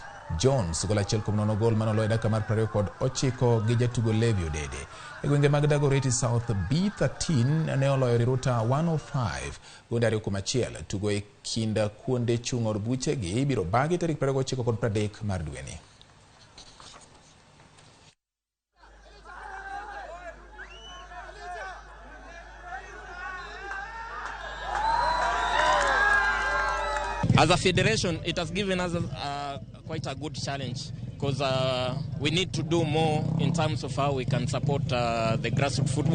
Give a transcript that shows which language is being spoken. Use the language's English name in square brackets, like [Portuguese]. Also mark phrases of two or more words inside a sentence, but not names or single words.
[Luo (Kenya and Tanzania)] John's gola 1-0 gol manoloyo dakika mar 29 gi jatugo Levi Odede. E gwenge mag Dagoretti South, B13 ne oloyo Riruta 105 gonde 2-1. Tugo e kinda kuonde chung od buche gi ibiro bagi tarik 29 kod 30 mar dweni. [English] As a federation, it has given us quite a good challenge because we need to do more in terms of how we can support the grassroots football.